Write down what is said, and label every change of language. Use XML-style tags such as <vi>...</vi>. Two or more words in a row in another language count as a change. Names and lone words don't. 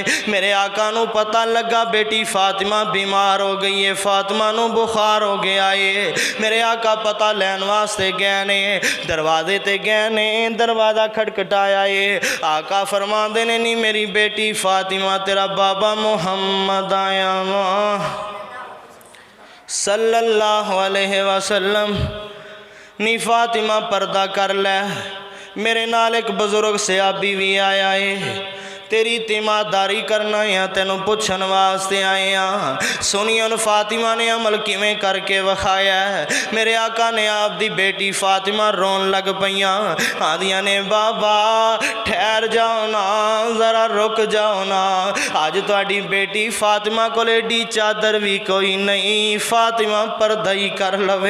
<pa>میرے آقا نوں پتہ لگا بیٹی فاطمہ بیمار ہو گئی ہے، فاطمہ نوں بخار ہو گیا ہے. میرے آقا پتہ لین واسطے گئے نے، دروازے تے گئے نے، دروازہ کھٹکھٹایا ہے. آقا فرماندے نے نی میری بیٹی فاطمہ تیرا بابا محمد آیا وا</pa> <ar>صلى الله عليه وسلم.</ar> <pa>نی فاطمہ پردہ کر لے، میرے نال اک بزرگ صحابی وی آیا ہے، تیری تیمارداری کرنا یا تینوں پچھن واسطے آئے ہیں. سنیے فاطمہ نے عمل کیویں کر کے وکھایا ہے. میرے آقا نے آپ دی بیٹی فاطمہ رون لگ پئیاں، آکھدیاں نے بابا ٹھہر جاؤ نا، ذرا رک جاؤ نا، اج تہاڈی بیٹی فاطمہ کول ایڈی چادر وی کوئی نہیں، فاطمہ پردہ ہی کر لوے.</pa>